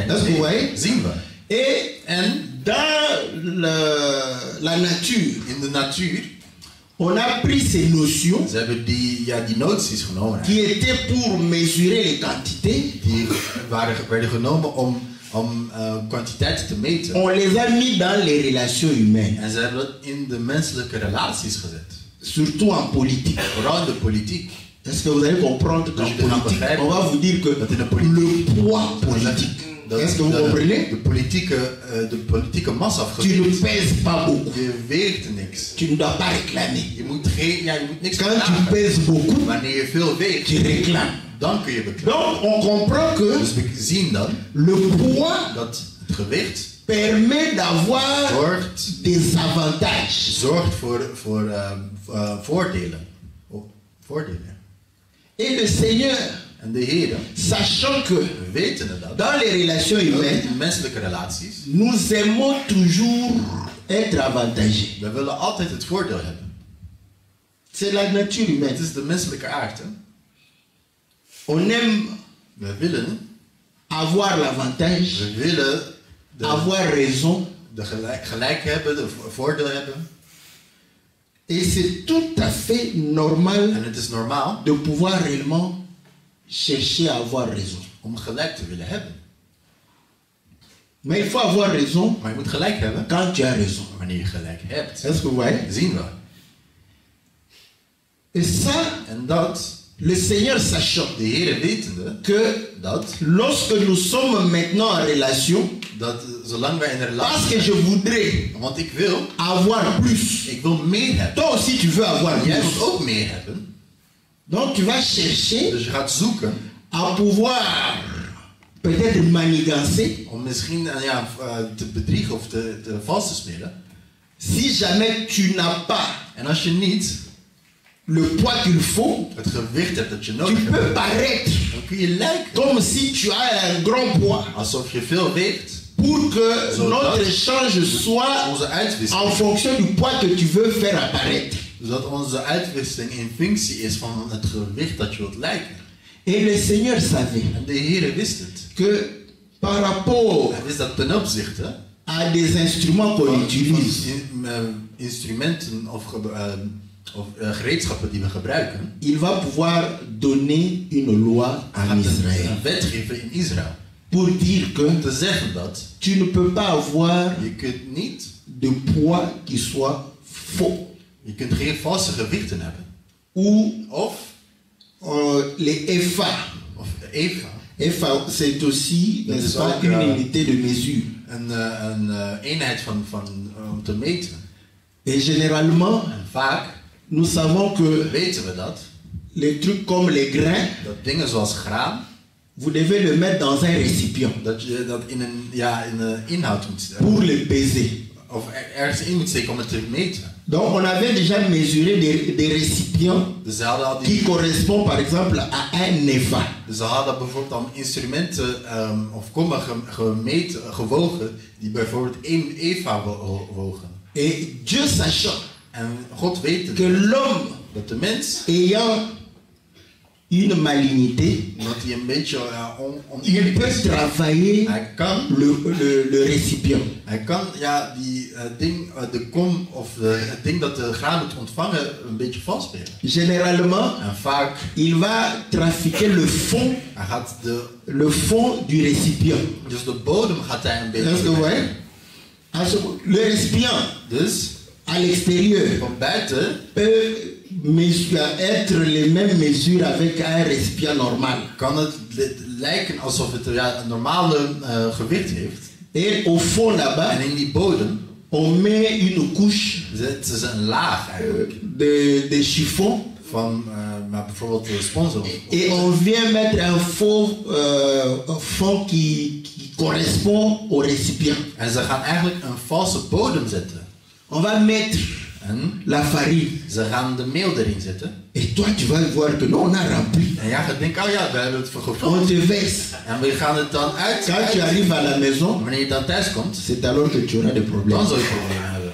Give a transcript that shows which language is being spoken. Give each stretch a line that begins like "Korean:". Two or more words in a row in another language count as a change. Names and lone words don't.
Dutch: Dat is niet hoe hij- heeft. Zien we.
French: Et dans la nature,
Dutch: In de natuur,
French: on a pris ces notions
Dutch: ze hebben die noties genomen.
French: qui étaient pour mesurer les quantités,
Dutch: Die werden genomen om kwantiteiten te meten.
French: on les a mis dans les relations humaines,
Dutch: En ze hebben dat in de menselijke relaties gezet.
French: surtout en politique.
Dutch: Vooral in de politiek.
French: Est-ce que vous allez comprendre qu'en
Dutch: Dus je gaat
French: politique,
Dutch: begrijpen
French: on va vous dire que
Dutch: dat in de politiek-
French: le poids politique, est-ce que vous comprenez?
Dutch: De politieke massa
French: Tu ne
Dutch: afgewezen.
French: pèses pas beaucoup.
Dutch: Je weegt niks.
French: Tu ne dois pas réclamer.
Dutch: Je moet niks
French: Quand tu
Dutch: vragen.
French: pèses beaucoup,
Dutch: Wanneer je veel weegt,
French: tu réclames.
Dutch: dan kun je beklagen.
French: Donc, on comprend que
Dutch: Dus we zien dan
French: le poids
Dutch: dat het gewicht
French: permet d'avoir
Dutch: zorgt
French: des avantages.
Dutch: voor voordelen. Voordelen.
French: Et le Seigneur,
Dutch: En de Heer,
French: sachant que
Dutch: we weten dat.
French: dans les relations humaines,
Dutch: In menselijke relaties,
French: nous aimons toujours être avantagés.
Dutch: we willen altijd het voordeel hebben.
French: C'est la nature
Dutch: Het
French: humaine.
Dutch: is de menselijke aard. Hè?
French: On aime
Dutch: We willen
French: avoir l'avantage,
Dutch: We willen
French: avoir raison.
Dutch: de gelijk hebben, de voordeel hebben.
French: Et c'est tout à fait normal
Dutch: En het is normaal
French: de pouvoir réellement chercher à avoir raison.
Dutch: om gelijk te willen hebben.
French: Mais il faut avoir raison
Dutch: Maar je moet gelijk hebben
French: quand tu as raison.
Dutch: wanneer je gelijk hebt.
French: Est-ce que vous voyez?
Dutch: Zien we.
French: Et ça,
Dutch: En dat
French: Le Seigneur sachant
Dutch: De Heer wetende
French: que
Dutch: dat,
French: lorsque nous sommes maintenant en relation,
Dutch: zolang wij in een
French: parce
Dutch: relatie
French: que je
Dutch: zijn,
French: voudrais
Dutch: want ik wil
French: plus.
Dutch: meer hebben.
French: Toi aussi tu veux avoir
Dutch: Jij wilt
French: plus.
Dutch: ook meer hebben.
French: Donc tu vas chercher
Dutch: Dus je gaat zoeken
French: à pouvoir peut-être manigancer.
Dutch: om misschien te bedriegen of te vals te spelen.
French: Si jamais tu n'as pas
Dutch: En als je niet
French: le poids qu'il faut,
Dutch: het gewicht hebt dat je
French: tu
Dutch: nodig hebt,
French: peux paraître
Dutch: dan kun je lijken
French: comme si tu as un grand poids
Dutch: alsof je veel weegt.
French: pour que
Dutch: Zodat
French: notre échange soit
Dutch: Onze
French: en
Dutch: uitwisseling,
French: fonction du poids que tu veux faire apparaître.
Dutch: zodat onze uitwisseling in functie is van het gewicht dat je wilt lijken.
French: Et le Seigneur savait
Dutch: En de Heer wist het.
French: que par rapport
Dutch: Hij wist dat ten opzichte
French: à des instruments qu'on
Dutch: van
French: utilise,
Dutch: instrumenten of gereedschappen die we gebruiken,
French: il va pouvoir donner une loi en
Dutch: gaat
French: Israël
Dutch: een wet geven in Israël.
French: pour dire que
Dutch: Om te zeggen dat
French: tu ne peux pas avoir
Dutch: je kunt niet,
French: de poids qui soit faux.
Dutch: je kunt geen valse gewichten hebben.
French: Ou
Dutch: Of
French: les FA.
Dutch: Eva,
French: FA, c'est aussi,
Dutch: Dat
French: n'est-ce
Dutch: is
French: pas,
Dutch: ook,
French: une unité de mesure.
Dutch: een eenheid om te meten.
French: Et généralement,
Dutch: En vaak
French: nous savons que
Dutch: weten we dat
French: les trucs comme les grains,
Dutch: dingen zoals graan,
French: vous devez le mettre dans un récipient
Dutch: dat je dat in een inhoud moet steken.
French: pour le peser.
Dutch: Of ergens in moet steken om het te meten.
French: Donc on avait déjà mesuré des récipients
Dutch: Dus ze hadden al
French: qui correspondent par exemple à un EVA.
Dutch: Dus ze hadden bijvoorbeeld dan instrumenten of kommen gewogen die bijvoorbeeld 1 Eva wogen.
French: Et Dieu sachant
Dutch: En God weet
French: que l'homme
Dutch: dat de mens,
French: ayant une malignité,
Dutch: omdat hij een beetje
French: il
Dutch: oneerlijk
French: peut
Dutch: is,
French: travailler
Dutch: hij kan
French: le récipient.
Dutch: de kom of het ding dat de graan moet ontvangen een beetje vals spelen.
French: Généralement,
Dutch: En vaak
French: il va trafiquer
Dutch: hij gaat
French: le fond du récipient.
Dutch: dus de bodem gaat hij een beetje.
French: Est-ce que vous voyez? Le récipient
Dutch: Dus
French: à l'extérieur
Dutch: van buiten
French: peut être les mêmes mesures avec un récipient normal.
Dutch: kan het lijken alsof het een normale gewicht heeft.
French: Et au fond là-bas,
Dutch: En in die bodem
French: on met une couche
Dutch: zetten ze een laag eigenlijk
French: de chiffon
Dutch: van bijvoorbeeld de sponsor.
French: et on vient mettre un faux fond qui correspond au récipient.
Dutch: En ze gaan eigenlijk een valse bodem zetten.
French: On va mettre
Dutch: En
French: la farine.
Dutch: ze gaan de meel erin zetten.
French: Et toi, tu vas voir que non, on a rempli.
Dutch: En jij gaat denken, oh ja, we hebben het
French: On
Dutch: gevuld.
French: te verse.
Dutch: En we gaan het dan uit.
French: Quand tu arrives à la maison,
Dutch: Wanneer je dan thuis komt,
French: c'est alors que tu auras des
Dutch: dan
French: problèmes.
Dutch: zal je problemen hebben.